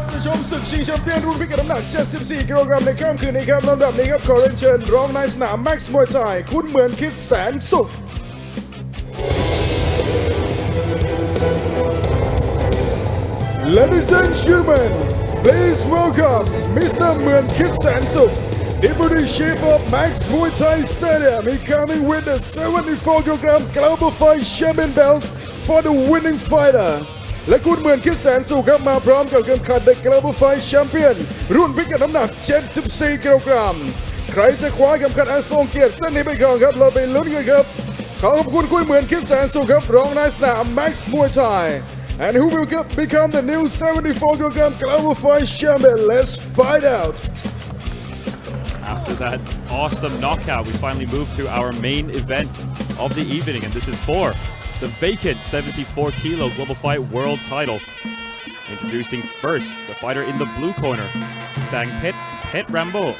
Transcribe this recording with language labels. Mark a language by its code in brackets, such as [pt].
[th] ชมศึกชิงแชมเปี้ยนรุ่นพิกัดน้ำหนัก 74 กิโลกรัมในค่ำคืนนี้ครับลำดับนี้ครับขอเรียนเชิญรองนายสนาม Max Muay Thai คุณเหมือนคิดแสนสุข [en] Ladies and gentlemen, please welcome Mr. เหมือนคิดแสนสุข Deputy Chief of Max Muay Thai Stadium. He coming with the 74 kilogram Global Fight Champion belt for the winning fighter. [th] และคุณเหมือนคิดแสนสุขครับมาพร้อมกับเข็มขัด The Global Fight Champion รุ่นพิกัดน้ำหนัก 74 กิโลกรัม ใครจะคว้าเข็มขัดอันทรงเกียรติเส้นนี้เป็นของครับเราไปลุ้นกันครับขอขอบคุณคุณเหมือนคิดแสนสุขครับรองนายสนาม Max Muay Thai [en] and who will become the new 74 kilogram Global Fight Champion. Let's find out. After that awesome knockout, we finally move to our main event of the evening, and this is for the vacant 74 kilo global fight world title. Introducing first the fighter in the blue corner, Sang Pet Rambo.